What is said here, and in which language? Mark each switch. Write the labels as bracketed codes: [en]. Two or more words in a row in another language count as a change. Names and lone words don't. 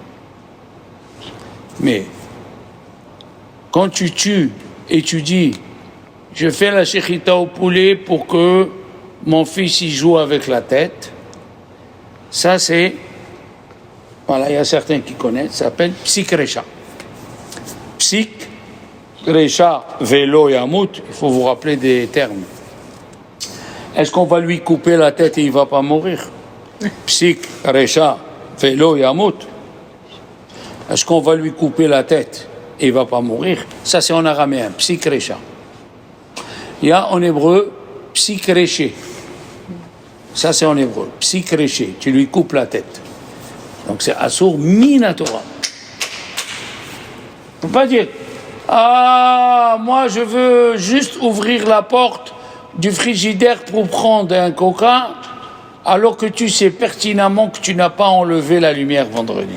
[fr] Mais quand tu tues et tu dis, je fais la shechita au poulet pour que mon fils y joue avec la tête, ça c'est, voilà, il y a certains qui connaissent, ça s'appelle [arc] פסיק רישא. פסיק רישא ולא ימות, [fr] il faut vous rappeler des termes. Est-ce qu'on va lui couper la tête et il ne va pas mourir? [arc] פסיק רישא ולא ימות. [fr] Est-ce qu'on va lui couper la tête et il ne va pas mourir? Ça c'est en araméen, [arc] פסיק רישא. [fr] Il y a en hébreu [he] פסיק רישה. [fr] Ça c'est en hébreu, [he] פסיק רישה. [fr] Tu lui coupes la tête. Donc c'est [he] אסור מן התורה. [fr] On ne peut pas dire, ah, moi je veux juste ouvrir la porte du frigidaire pour prendre un coca, alors que tu sais pertinemment que tu n'as pas enlevé la lumière vendredi.